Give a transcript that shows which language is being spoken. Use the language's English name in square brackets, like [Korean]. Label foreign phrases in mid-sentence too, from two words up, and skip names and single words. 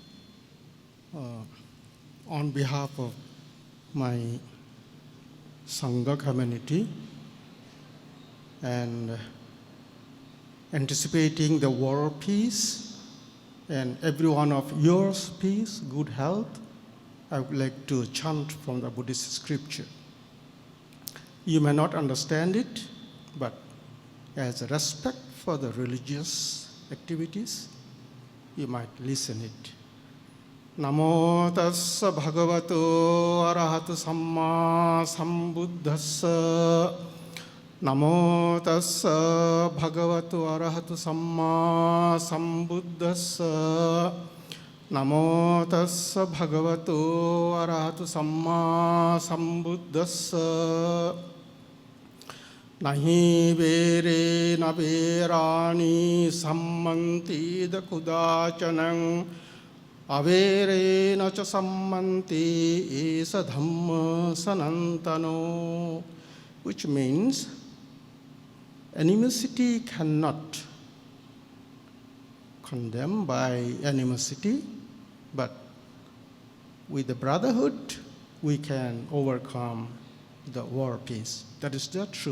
[English] On behalf of my Sangha community and anticipating the world peace and every one of yours peace, good health, I would like to chant from the Buddhist scripture. You may not understand it, but as a respect for the religious activities, you might listen it. [Pali] Namo tassa bhagavato arahato samma sambuddhassa. Namo tassa bhagavato arahato samma sambuddhassa. Namo tassa bhagavato arahato samma sambuddhassa. Nahi vere na verani sammanti da kudachanang avere na cha sammanti esa dhamma sanantano, [English] which means animosity cannot condemn by animosity, but with the brotherhood we can overcome the world peace. That is the truth.